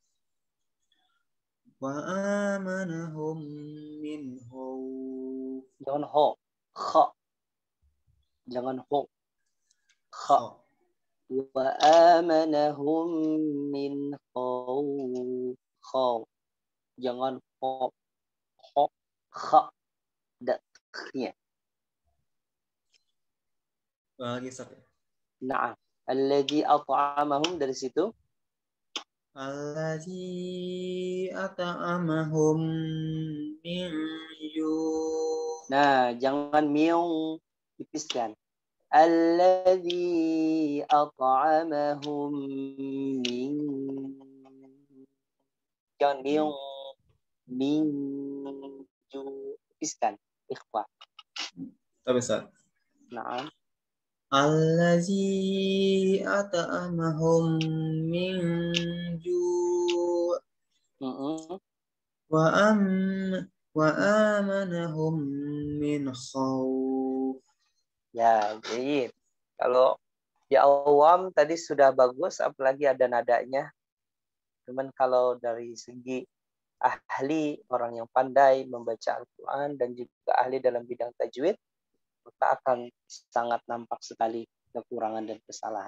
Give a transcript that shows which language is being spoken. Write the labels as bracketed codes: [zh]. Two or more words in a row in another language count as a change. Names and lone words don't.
[ar] وآمنهم من خوف. [ms] Jangan ho, kha. Jangan ho, kha. [ar] وآمنهم من خوف. Kha. [ms] Jangan ho, ho, kha. Daknya. Lagi satu. Na'am. [ar] الذي أطعمهم [ms] dari situ. [ar] الذي أطعمهم من جوع'. [ms] Nah, jangan miung tipiskan. [ar] الذي أطعمهم من. [ms] Jangan miung [ar] من جوع [ms] tipiskan. Ikhfa. Tapi Ustaz. Na'am. [ar] الذي أطعمهم من جوع وآمنهم من خوف. [ms] Ya, jadi kalau di awam tadi sudah bagus, apalagi ada nadanya. Cuman kalau dari segi ahli, orang yang pandai membaca Al-Quran dan juga ahli dalam bidang tajwid, maka akan sangat nampak sekali kekurangan dan kesalahan.